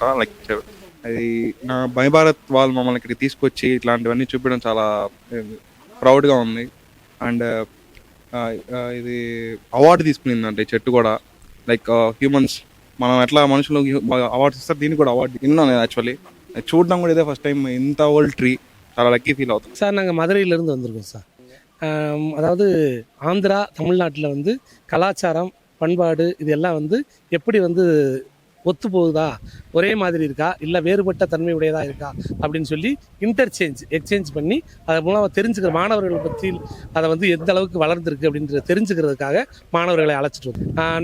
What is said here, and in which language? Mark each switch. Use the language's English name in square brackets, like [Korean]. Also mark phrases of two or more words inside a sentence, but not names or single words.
[Telugu] లైక్ అది నా భారత్ వాళ్ళు మమ్మల్ని ఇక్కడికి తీసుకొచ్చి ఇట్లాంటివన్నీ చూపించడం చాలా ప్రౌడ్గా ఉంది. అండ్ ఇది అవార్డు తీసుకునిందంటే చెట్టు కూడా. [English] like humans [Telugu] మనం ఎట్లా మనుషులు అవార్డ్స్ ఇస్తారు, దీనికి కూడా అవార్డు విన్నాను యాక్చువల్లీ. చూడడం కూడా ఇదే [English] first time. [Telugu] ఇంత [English] old tree [Telugu] చాలా [English] lucky feel [Telugu] అవుతుంది. [Tamil] சார் நாங்கள் மதுரையிலேருந்து வந்திருக்கோம் சார். அதாவது ஆந்திரா தமிழ்நாட்டில் வந்து கலாச்சாரம் பண்பாடு இது எல்லாம் வந்து எப்படி வந்து ஒத்து போகுதா, ஒரே மாதிரி இருக்கா, இல்லை வேறுபட்ட தன்மை உடையதாக இருக்கா அப்படின்னு சொல்லி எக்ஸ்சேஞ்ச் பண்ணி அதை மூலமாக தெரிஞ்சுக்கிற மாணவர்களை பற்றி அதை வந்து எந்த அளவுக்கு வளர்ந்துருக்கு அப்படின்றத தெரிஞ்சுக்கிறதுக்காக மாணவர்களை அழைச்சிட்டு வந்தோம்.